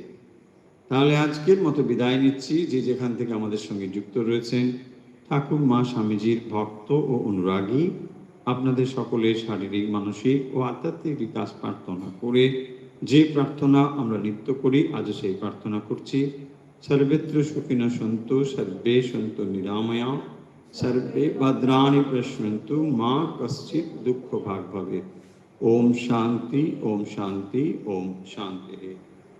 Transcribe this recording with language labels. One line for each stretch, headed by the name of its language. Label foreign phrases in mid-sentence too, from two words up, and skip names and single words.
Bangla: তাহলে আজকের মতো বিদায় নিচ্ছি। যে যেখান থেকে আমাদের সঙ্গে যুক্ত রয়েছেন ঠাকুর মা স্বামীজির ভক্ত ও অনুরাগী, আপনাদের সকলের শারীরিক, মানসিক ও আধ্যাত্মিক বিকাশ প্রার্থনা করে যে প্রার্থনা আমরা নিত্য করি, আজও সেই প্রার্থনা করছি।
Sanskrit: সর্বত্র সুখিনঃ সন্তু সর্বে সন্তু নিরাময়া सर्वे भद्राणि पश्यन्तु मा कश्चित् दुःख भाग् भवेत्। ओम शांति ओम शांति ओम शांति।